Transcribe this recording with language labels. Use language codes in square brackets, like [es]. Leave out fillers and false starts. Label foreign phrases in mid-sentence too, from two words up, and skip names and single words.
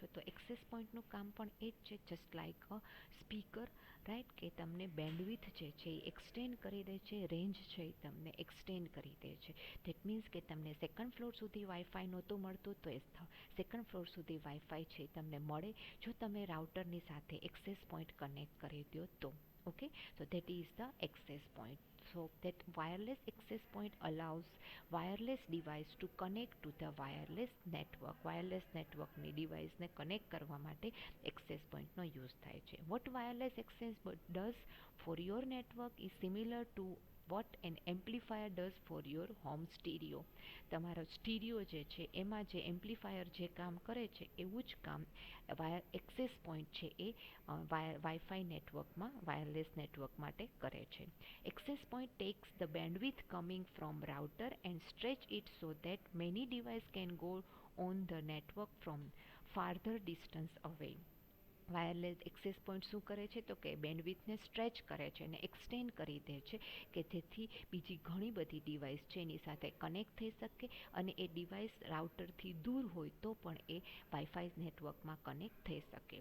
[gu] તો એક્સેસ પોઈન્ટનું કામ પણ એ જ છે, [en] just like a speaker, [gu] રાઈટ, કે તમને બેન્ડવિથ જે છે એ એક્સટેન્ડ કરી દે છે, રેન્જ છે એ તમને એક્સટેન્ડ કરી દે છે. [en] that means [gu] કે તમને [en] second floor [gu] સુધી વાઈફાઈ નહોતું મળતું તો એ [en] second floor [gu] સુધી વાઈફાઈ છે તમને મળે, જો તમે રાઉટરની સાથે [en] access point [gu] કનેક્ટ કરી દો તો. [en] Okay, so that is the access point. So that wireless access point allows wireless device to connect to the wireless network. Wireless network [gu] ની ડિવાઇસને કનેક્ટ કરવા માટે [en] access point [gu] નો યુઝ થાય છે. [en] What wireless access does for your network is similar to what an amplifier does for your home stereo. [gu] તમારો સ્ટીરિયો જે છે એમાં જે એમ્પ્લીફાયર જે કામ કરે છે એવું જ કામ [en] access point [gu] છે એ વાઈફાઈ નેટવર્કમાં [en] wireless network [gu] માટે કરે છે. [en] Access point takes the bandwidth coming from router and stretch it so that many devices can go on the network from farther distance away. wireless access point [gu] શું કરે છે તો કે બેન્ડવિથને સ્ટ્રેચ કરે છે અને એક્સટેન્ડ કરી દે છે કે જેથી બીજી ઘણી બધી ડિવાઇસ છે એની સાથે કનેક્ટ થઈ શકે અને એ ડિવાઇસ રાઉટરથી દૂર હોય તો પણ એ વાઈફાઈ નેટવર્કમાં કનેક્ટ થઈ શકે.